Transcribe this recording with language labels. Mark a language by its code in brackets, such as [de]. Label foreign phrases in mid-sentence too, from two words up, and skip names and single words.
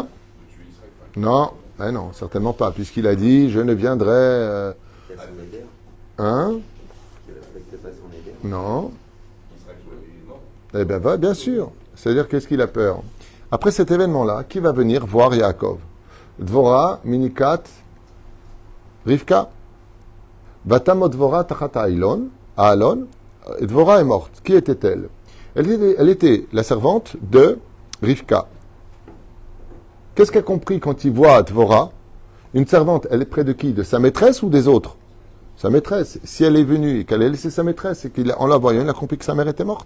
[fr] Non, non, certainement pas, puisqu'il a dit, je ne viendrai... Hein? Non. Eh bien, bien sûr. C'est-à-dire, qu'est-ce qu'il a peur? Après cet événement-là, qui va venir voir Yaakov? Dvora, Minikat, Rivka. [he] ותמת דבורה תחת אלון, [fr] Dvora est morte. Qui était-elle? Elle était la servante de Rivka. Qu'est-ce qu'a compris quand il voit Dvora? Une servante, elle est près de qui? De sa maîtresse ou des autres? Sa maîtresse. Si elle est venue et qu'elle a laissé sa maîtresse et qu'en la voyant, il a compris que sa mère était morte.